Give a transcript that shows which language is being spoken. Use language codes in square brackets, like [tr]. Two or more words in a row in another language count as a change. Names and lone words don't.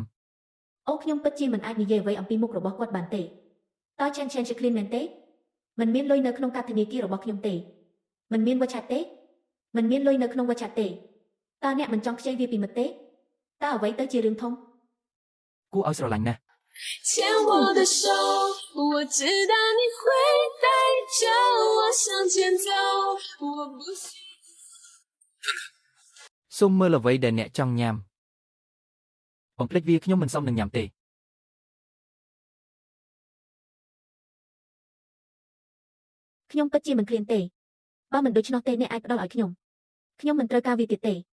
[km] អូខ្ញុំពិតជាមិនអាចនិយាយអ្វីអំពីមុខរបស់គាត់បានទេតើឆេនជាឃ្លានមែនទេមិនមានលុយនៅក្នុងកាតធនាគាររបស់ខ្ញុំទេមិនមានវត្ថុទេមិនមានលុយនៅក្នុងវត្ថុទេតើអ្នកមិនចង់ខ្ចីវាពីមិត្តទេតើអ្វីទៅជារឿងធំ គួរឲ្យស្រឡាញ់ណាស់ [zh] 牵我的手，我知道你会带着我向前走。我不需 [km] សូមមើលអ្វីដែលអ្នកចង់ញ៉ាំបំភ្លេចវាខ្ញុំមិនសមនឹងញ៉ាំទេ ខ្ញុំពិតជាមិនឃ្លានទេបើមិនដូច្នោះទេអ្នកអាចផ្ដល់ឲ្យខ្ញុំមិនត្រូវការវាទៀតទេ